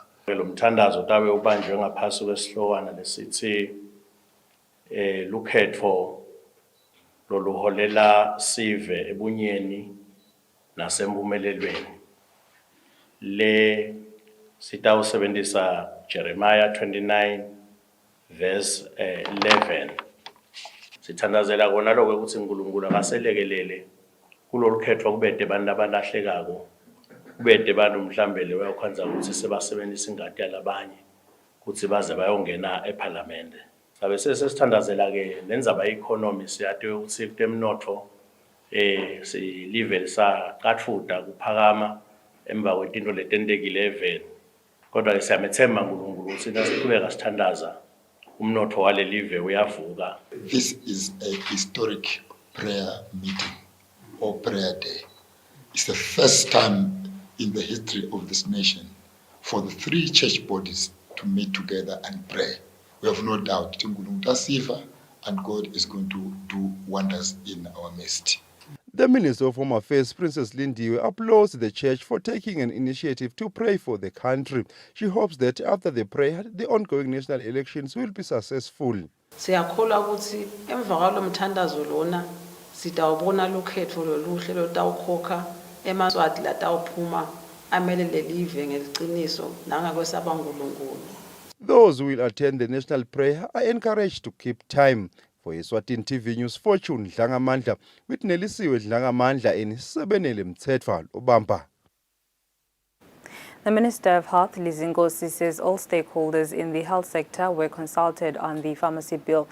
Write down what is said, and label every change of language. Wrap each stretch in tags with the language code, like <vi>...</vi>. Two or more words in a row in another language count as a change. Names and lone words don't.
<ss>lo mthandazo tabe ubanjwe ngaphasi kwesihlokwana lesithi lukhetho loluholela sive ebunyeni nasempumelelweni le sitawusebenzisa Jeremiah 29 verse 11 sithandazela kona lokho ukuthi uNkulunkulu akaselekelele kulolu khetho kubede abantu abalahlekako kubede abantu mhlambele bayokhonza ukuthi sebasebenzisa ingadi yalabanye ukuthi baze bayongena eParliament. Sabe sesithandazela ke lenzaba economy siyathi ukuthi kutemnotho si level sa katfuta kuphakama emva kwetinto letentekile eveni. Kodwa ke siyamethemba uNkulunkulu ukuthi nasiqhubeka sithandaza umnotho wale live uyavuka.</ss> <en>This is a historic prayer meeting or prayer day. It's the first time in the history of this nation for the three church bodies to meet together and pray. We have no doubt and God is going to do wonders in our midst. The Minister of Home Affairs, Princess Lindiwe, applauds the church for taking an initiative to pray for the country. She hopes that after the prayer, the ongoing national elections will be successful.</en> <ss>Siyakholwa ukuthi emva kwalo mthandazo lona sitawubona lokhetho loluhle lotawukhokha eMaswati latawuphuma amelele live ngeliqiniso nangakwesaba uNkulunkulu.</ss> <en>Those who will attend the national prayer are encouraged to keep time. For Eswatini TV News, Fortune Dlangamandla with Nelisiwe Dlangamandla in Sebenele Mthetwa Obamba. The Minister of Health, Lizingosi, says all stakeholders in the health sector were consulted on the pharmacy bill.</en>